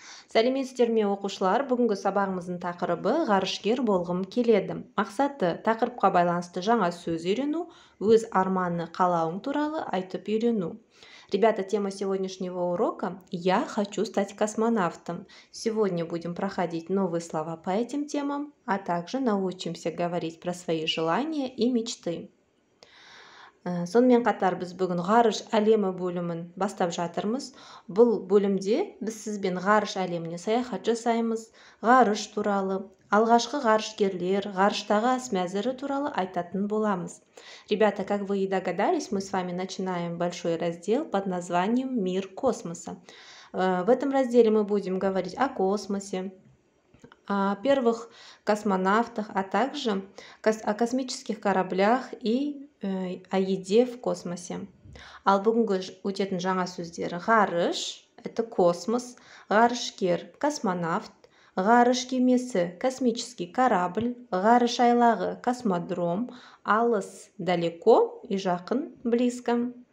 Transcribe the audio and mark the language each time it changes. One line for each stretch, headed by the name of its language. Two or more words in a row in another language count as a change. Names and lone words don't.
Kazakh: Сәлеметсіздер ме оқушылар, бүгінгі сабағымыздың тақырыбы ғарышкер болғым келеді. Мақсаты тақырыпқа байланысты жаңа сөз үйрену, өз арманы қалауың туралы айтып үйрену.
Russian: Ребята, тема сегодняшнего урока «Я хочу стать космонавтом». Сегодня будем проходить новые слова по этим темам, а также научимся говорить про свои желания и мечты.
Kazakh: Сонымен қатар біз бүгін ғарыш әлемі бөлімін бастап жатырмыз. Бұл бөлімде біз сізбен ғарыш әлеміне саяхат жасаймыз, ғарыш туралы, алғашқы ғарышкерлер, ғарыштағы ас мәзірі туралы айтатын боламыз.
Russian: Ребята, как вы и догадались, мы с вами начинаем большой раздел под названием «Мир космоса». В этом разделе мы будем говорить о космосе, о первых космонавтах, а также о космических кораблях и о еде в космосе.
Kazakh: Ал бүгінгі өтетін жаңа сөздері: ғарыш –
Russian: это космос,
Kazakh: ғарышкер – космонавт, ғарыш кемесі –
Russian: космический корабль,
Kazakh: ғарыш айлағы – космодром, алыс – далеко и жақын – близко.